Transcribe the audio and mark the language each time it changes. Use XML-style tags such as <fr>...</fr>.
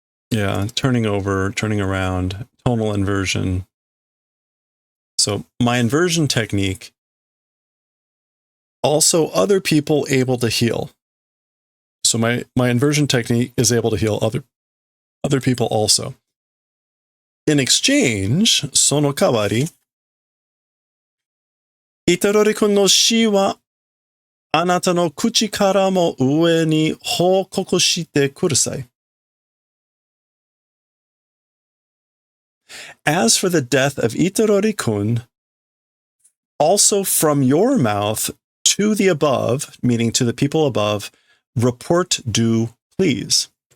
<en>Yeah, turning over, turning around, tonal inversion. So my inversion technique, also other people able to heal. So my inversion technique is able to heal other people also. In exchange,</en> <ja>その代わり、Itadori-kunの死はあなたの口からも上に報告してください。</ja> <en>As for the death of Itadori-kun, also from your mouth to the above, meaning to the people above, report do please.</en>